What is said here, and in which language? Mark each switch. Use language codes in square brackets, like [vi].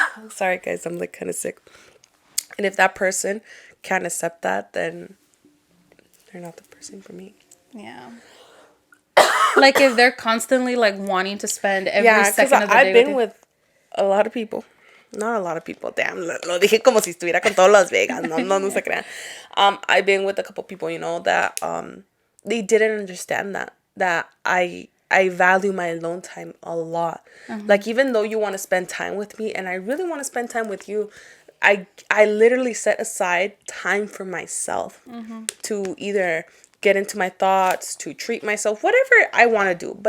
[en] Sorry, guys, I'm like kind of sick. And if that person can't accept that, then they're not the person for me. Yeah. Like if they're constantly like wanting to spend every Yeah, because second of the day I've been with a lot of people. Not a lot of people. Damn, [es] lo dije como si estuviera con todos Las Vegas. No, no, no se crean. [en] I've been with a couple people, you know, that they didn't understand that I value my alone time a lot. Like even though you want to spend time with me, and I really want to spend time with you, I literally set aside time for myself to either get into my thoughts, to treat myself, whatever I want to do.